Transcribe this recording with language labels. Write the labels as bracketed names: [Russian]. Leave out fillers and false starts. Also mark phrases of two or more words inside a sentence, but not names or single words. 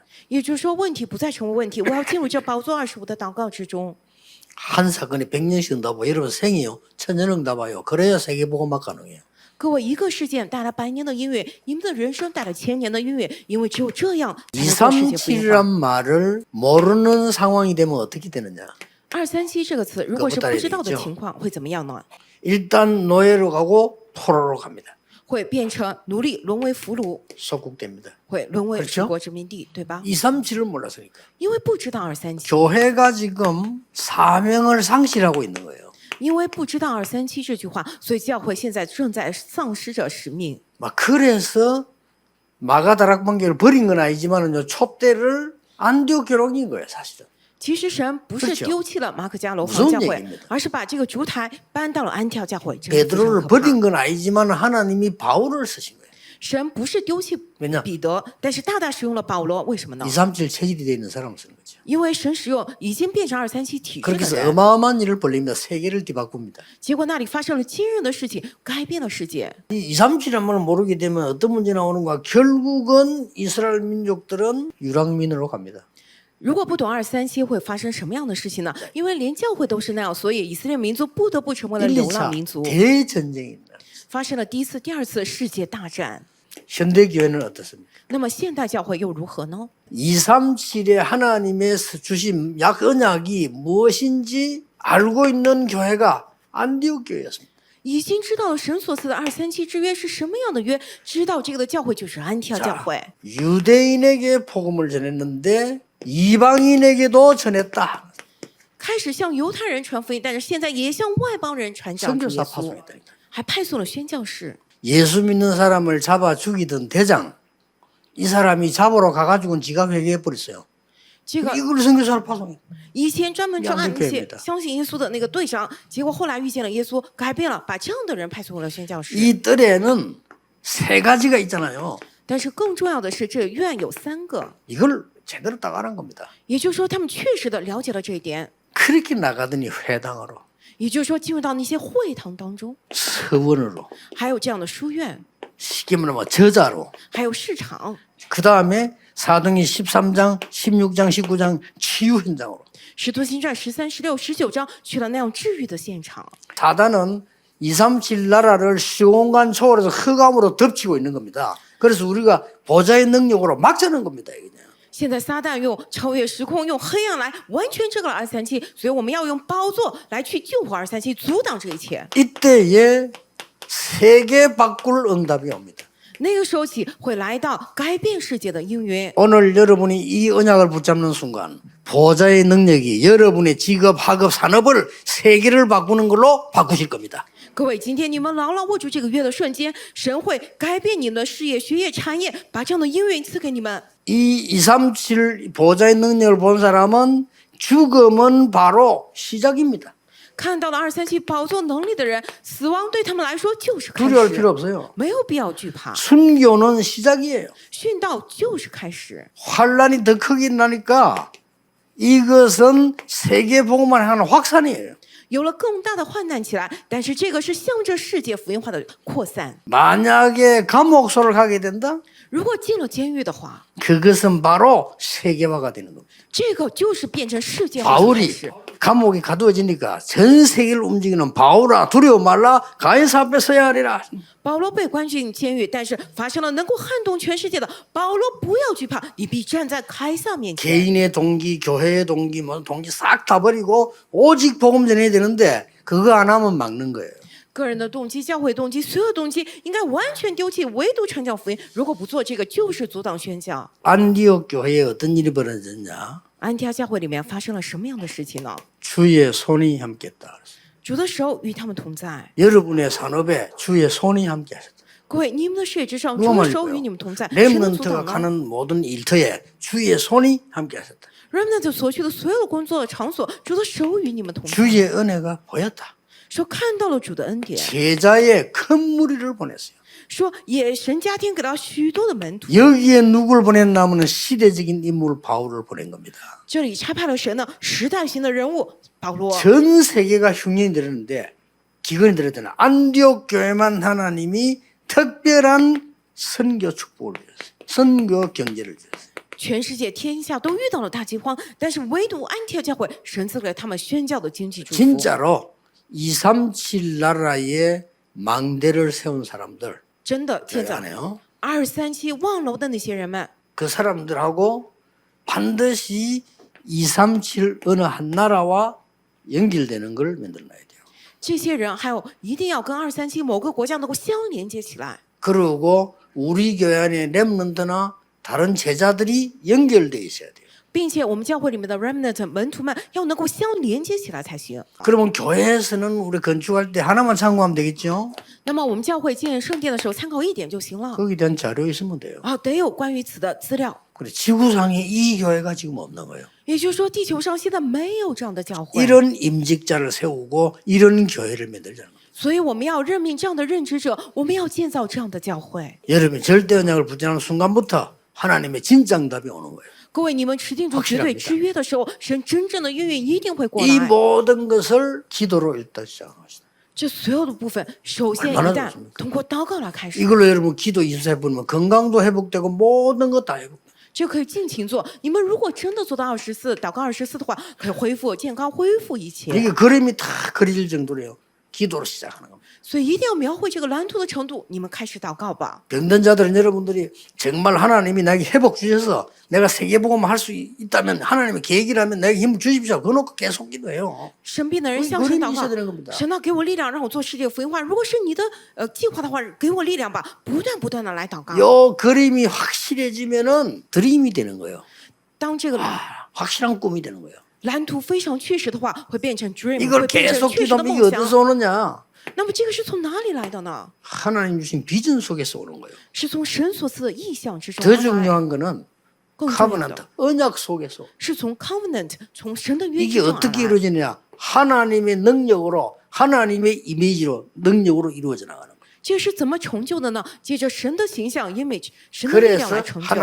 [Chinese] 也就是说，问题不再成为问题，我要进入这宝座25的祷告之中。 [Korean] 한 사건에 100년씩 응답 와 여러분 생이요. 천년 응답 와요. 그래야 세계복음화 가능해요. [Chinese] 各位，一个事件带来100年的应允，你们的人生带来1000年的应允，因为只有这样才能做世界福音化。 [Korean] 237이란 말을 모르는 상황이 되면 어떻게 되느냐? [Chinese] 237 这个词，如果是不知道的 [Korean] 그것도 [Chinese] 情况，会怎么样呢？ [Korean] 일단 노예로 가고 포로로 갑니다. [Chinese] 会变成奴隶，沦为俘虏， [Korean] 속국됩니다. [Chinese] 会沦为 [Korean] 그렇죠 [Chinese] 祖国殖民地，对吧？ [Korean] 237을 몰랐으니까. [Chinese] 因为不知道237， [Korean] 교회가 지금 사명을 상실하고 있는 거예요. [Chinese] 因为不知道237这句话，所以教会现在正在丧失着使命。 [Korean] 막 그래서 마가다락방교를 버린 건 아니지만은요 촛대를 안디옥 교록인 거예요 사실은. [Chinese] 其实神不是 [Korean] 그렇죠 [Chinese] 丢弃了马可加罗 [Korean] 무슨 [Chinese] 房教会 [Korean] 얘기입니다 ， [Chinese] 而是把这个烛台搬到了安跳教会。这是非常 [Korean] 베드로를 [Chinese] 可怕 [Korean] 버린 건 아니지만 하나님이 바울을 쓰신 거예요. [Chinese] 神不是丢弃 [Korean] 왜냐 [Chinese] 彼得，但是大大使用了保罗，为什么呢？ [Korean] 237 체질이 되어 있는 사람을 쓰는 거죠. [Chinese] 因为神使用已经变成237体制 [Korean] 그렇게 [Chinese] 的 [Korean] 해서 [Chinese] 人， [Korean] 어마어마한 일을 벌립니다. 세계를 뒤바꿉니다. [Chinese] 结果那里发生了惊人的事情，改变了世界。 [Korean] 이 237이라는 말을 모르게 되면 어떤 문제 나오는가? 결국은 이스라엘 민족들은 유랑민으로 갑니다. [Chinese] 如果不懂237会发生什么样的事情呢？因为连教会都是那样，所以以色列民族不得不成为了 1, 流浪民 [Korean] 2차 [Chinese] 族。 [Korean] 대전쟁입니다. [Chinese] 发生了第一次、第二次世界大战。 [Korean] 현대교회는 어떻습니까? [Chinese] 那么现代教会又如何呢？ [Korean] 237에 하나님의 주신 언약이 무엇인지 알고 있는 교회가 안디옥 교회였습니다. [Chinese] 已经知道了神所赐的237之约是什么样的约，知道这个的教会就是安提阿教 [Korean] 자, [Chinese] 会。 [Korean] 유대인에게 복음을 전했는데 이방인에게도 전했다. [Chinese] 开始向犹太人传福音，但是现在也向外邦人传讲主耶 [Korean] 선교사 [Chinese] 稣， [Korean] 파송했다니까. [Chinese] 还派送了宣教士。 [Korean] 예수 믿는 사람을 잡아 죽이던 대장 이 사람이 잡으러 가가지고는 지가 회개해 버렸어요. [Chinese] 这个 [Korean] 이걸 선교사를 파송해. [Chinese] 以前专门抓那些 [Korean] 양육회입니다 [Chinese] 相信耶稣的那个队长，结果后来遇见了耶稣，改变了，把这样的人派送了宣教士。 [Korean] 이 뜰에는 세 가지가 있잖아요. [Chinese] 但是更重要的是，这院有3个， [Korean] 이걸 제대로 따가는 겁니다. [Chinese] 也就是说，他们确实的了解了这一点， [Korean] 그렇게 나가더니 회당으로 [Chinese] 也就是说，进入到那些会堂当中， [Korean] 서원으로 [Chinese] 还有这样的书院， [Korean] 쉽게 말하면 저자로 [Chinese] 还有市场。 [Korean] 그 다음에 사도행전 13장, 16장, 19장 치유 현장으로 [Chinese] 使徒行传13、16、19章去了那样治愈的现场。 [Korean] 사단은 237 나라를 시공간 초월해서 흑암으로 덮치고 있는 겁니다. 그래서 우리가 보좌의 능력으로 막자는 겁니다. 이게. [Chinese] 现在撒旦用超越时空，用黑暗来完全遮盖了237，所以我们要用宝座来去救活237，阻挡这一切。 [Korean] 이때에 세계 바꿀 응답이 옵니다. [Chinese] 那个时候起会来到改变世界的应允。 [Korean] 오늘 여러분이 이 언약을 붙잡는 순간 보좌의 능력이 여러분의 직업, 학업, 산업을 세계를 바꾸는 걸로 바꾸실 겁니다. [Chinese] 各位，今天你们牢牢握住这个约的瞬间，神会改变你们的事业、学业、产业，把这样的应允赐给你们。 [Korean] 이 237 보좌의 능력을 본 사람은 죽음은 바로 시작입니다. [Chinese] 看到了237宝座能力的人，死亡对他们来说就是开 [Korean] 두려울 필요 [Chinese] 始， [Korean] 없어요. [Chinese] 没有必要惧怕。 [Korean] 순교는 시작이에요. [Chinese] 殉道就是开始。 [Korean] 환란이 더 크게 나니까 이것은 세계 복음만 하는 확산이에요. [Chinese] 有了更大的患难起来，但是这个是向着世界福音化的扩散。 [Korean] 만약에 감옥소를 가게 된다? [Chinese] 如果进了监狱的话， [Korean] 그것은 바로 세계화가 되는 겁니다. [Chinese] 这个就是变成世界化的开 [Korean] 바울이 [Chinese] 始。 [Korean] 감옥이 가두어지니까 전 세계를 움직이는 바울아 두려워 말라 가이사 앞에 서야 하리라. [Chinese] 保罗被关进监狱，但是发生了能够撼动全世界的。保罗不要惧怕，你必站在凯撒面前。 [Korean] 개인의 동기, 교회의 동기, 뭐 동기 싹 다 버리고 오직 복음 전해야 되는데 그거 안 하면 막는 거예요. [Chinese] 个人的动机、教会动机、所有动机应该完全丢弃，唯独传教福音。如果不做这个，就是阻挡宣教。 [Korean] 안디옥 교회에 어떤 일이 벌어졌냐? [Chinese] 安提阿教会里面发生了什么样的事情呢？ [Korean] 주의 손이 함께했다. [Chinese] 主的手与他们同在。 [Korean] 여러분의 산업에 주의 손이 함께하셨다. [Chinese] 各位，你们的事业之上， [Korean] 누가 [Chinese] 主的手 [Korean] 말일까요? [Chinese] 与你们同在。谁能阻 [Korean] 렘넌트가 [Chinese] 挡呢 [Korean] 가는 모든 일터에 주의 손이 함께하셨다. [Chinese] ？Remnant 所去的所有的工作场所，主的手与你们同在。 [Korean] 주의 은혜가 보였다. [Chinese] 说看到了主的恩典， [Korean] 제자의 큰 무리를 보냈어요. [Chinese] 说也神加添给他许多的门徒。 [Korean] 여기에 누굴 보냈냐면 시대적인 인물 바울을 보낸 겁니다. [Chinese] 这里差派了谁呢？时代型的人物保罗。 [Korean] 전 세계가 흉년이 들었는데 기근이 들었잖아. 안디옥 교회만 하나님이 특별한 선교 축복을 주셨어요. 선교 경제를 주셨어요. [Chinese] 全世界天下都遇到了大饥荒，但是唯独安提阿教会，神赐给他们宣教的经济祝福。 [Korean] 진짜로 237 나라에 망대를 세운 사람들 [Chinese] 真的建 [Korean] 교회 [Chinese] 造 [Korean] 안에요. [Chinese] 237望楼的那些人们， [Korean] 그 사람들하고 반드시 237 어느 한 나라와 연결되는 걸 만들어놔야 돼요. [Chinese] 这些人还有一定要跟237某个国家能够相连接起来， [Korean] 그리고 우리 교회 안에 렘넌트나 다른 제자들이 연결돼 있어야 돼요. [Chinese] 并且我们教会里面的 remnant 门徒们要能够相连接起来才行。 [Korean] 그러면 교회에서는 우리 건축할 때 하나만 참고하면 되겠죠? [Chinese] 那么我们教会建圣殿的时候，参考一点就行了。 [Korean] 거기에 대한 자료 있으면 돼요. [Chinese] 啊，得有关于此的资料。 [Korean] 그래 지구상에 이 교회가 지금 없는 거예요. [Chinese] 也就是说，地球上现在没有这样的教会， [Korean] 이런 임직자를 세우고 이런 교회를 만들자는 거예요. [Chinese] 所以我们要任命这样的任职者，我们要建造这样的教会。 [Korean] 여러분이 절대 언약을 붙잡는 순간부터 하나님의 진짜 응답이 오는 거예요. [Chinese] 各位，你们持定住绝对之约的时候，神真正的应允一定会过 [Korean] 이 [Chinese] 来。 [Korean] 모든 것을 기도로 일단 시작합시다. [Chinese] 这所有的部分，首先一 [Korean] 얼마나 [Chinese] 旦 [Korean] 좋습니까? [Chinese] 通过祷告来开始， [Korean] 이걸로 여러분 기도 24해 보면 건강도 회복되고 모든 것 다 회복돼요. [Chinese] 这可以尽情做。你们如果真的做到24，祷告24的话，可以恢复健康，恢复一切。 [Korean] 이게 그림이 다 그려질 정도로요. 기도로 시작하는 겁니다. [Chinese] 所以一定要描绘这个蓝图的程度。你们开始祷告吧。 [Korean] 병든 자들은 여러분들이 정말 하나님이 나에게 회복 주셔서 내가 세계복음을 할 수 있다면 하나님의 계획이라면 내게 힘을 주십시오. 그거 놓고 계속 기도해요. [Chinese] 生病的人 [Korean] 우리 [Chinese] 向神 [Korean] 그림이 [Chinese] 祷 [Korean] 있어야 되는 [Chinese] 告， [Korean] 겁니다. [Chinese] 神啊，给我力量，让我做世界福音化。如果是你的计划的话，给我力量吧，不断的来祷告。 [Korean] 요 그림이 확실해지면은 드림이 되는 거예요. [Chinese] 当这个 [Korean] 확실한 꿈이 되는 거예요. [Chinese] 蓝图非常确实的话，会变成 dream， [Korean] 이걸 [Chinese] 会变成 [Korean] 계속 [Chinese] 确实的 [Korean] 기도하면 [Chinese] 梦 [Korean] 이게 [Chinese] 想。 [Korean] 어디서 오느냐? [Chinese] 那么这个是从哪里来的呢？ [Korean] 하나님 주신 비전 속에서 오는 거예요. [Chinese] 是从神所赐的意象之中 [Korean] 더 [Chinese] 而来。 [Korean] 중요한 거는 [Chinese] 更重要 [Korean] 카버넌트 [Chinese] 的 [Korean] 언약 속에서 [Chinese] 是从 covenant， 从神的约 [Korean] 이게 [Chinese] 之中而 [Korean] 어떻게 [Chinese] 来。 [Korean] 이루어지느냐? 하나님의 능력으로 하나님의 이미지로 능력으로 이루어져 나가는 거예요. [Chinese] 这是怎么成就的呢？借着神的形象 image， 神的力量 [Korean] 그래서